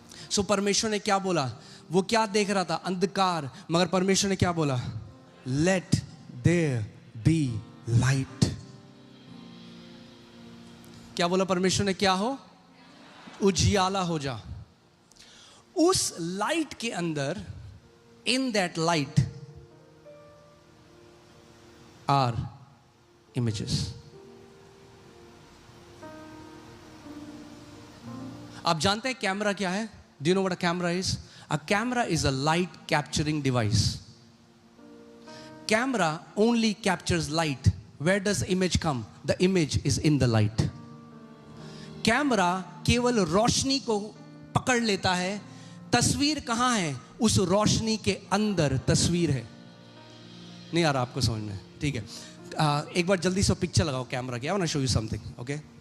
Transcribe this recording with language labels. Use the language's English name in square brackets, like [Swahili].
[Hindi] So परमेश्वर ने क्या बोला? वो क्या देख रहा था? अंधकार. मगर परमेश्वर ने क्या बोला? [English] Let there be light. [Hindi] क्या बोला परमेश्वर ने? क्या हो? उजियाला हो जा. उस लाइट के अंदर, [English] in that light are images. [Hindi] आप जानते हैं कैमरा क्या है? [English] Do you know what a camera is? A camera is a light capturing device. Camera only captures light. Where does image come? The image is in the light. [Hindi] Camera केवल रोशनी को पकड़ लेता है, तस्वीर कहाँ है? उस रोशनी के अंदर तस्वीर है। नहीं आ रहा आपको समझ में? ठीक है, एक बार जल्दी से पिक्चर लगाओ कैमरा की। [English] I want to show you something, okay?